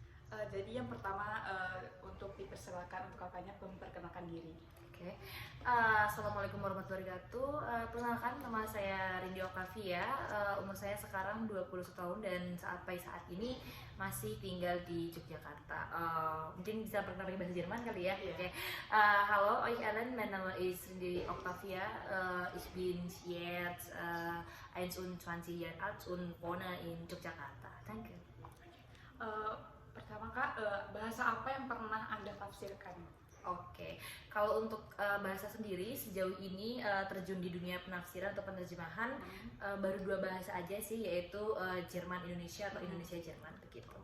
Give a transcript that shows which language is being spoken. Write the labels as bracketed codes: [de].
[id] Jadi yang pertama untuk dipersilakan untuk kakaknya memperkenalkan diri. Oke. Assalamualaikum warahmatullahi wabarakatuh. Perkenalkan, nama saya Rindi Octavia. Umur saya sekarang 21 tahun dan sampai saat ini masih tinggal di Yogyakarta. Mungkin bisa perkenalkan bahasa Jerman kali ya. Iya. Oke. [de] Hallo euch allen, mein Name ist Rindi Octavia. Ich bin jetzt 21 Jahre alt und wohne in Yogyakarta. Danke. [id] Pertama Kak, bahasa apa yang pernah Anda tafsirkan? Oke, kalau untuk bahasa sendiri sejauh ini terjun di dunia penafsiran atau penerjemahan baru 2 bahasa aja sih, yaitu Jerman Indonesia atau Indonesia Jerman begitu.